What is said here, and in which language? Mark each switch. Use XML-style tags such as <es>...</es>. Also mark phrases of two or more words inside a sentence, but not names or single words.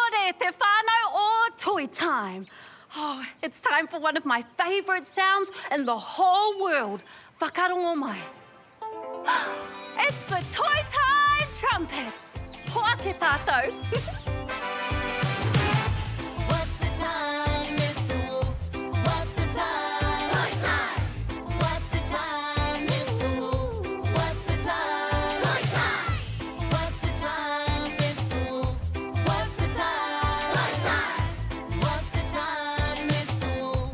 <mi>te whānau o Toi Time.</mi> <en>Oh, it's time for one of my favourite sounds in the whole world.</en> <mi>Whakarongo mai.</mi> <en>It's the Toi Time trumpets.</en> <mi>Hoa te tātou.</mi> <en>What's the time, Mr. Wolf? What's the time? Toy time! What's the time, Mr. Wolf? What's the time? Toy time! What's the time, Mr. Wolf? What's the time? Toy time! What's the time, Mr. Wolf?</en>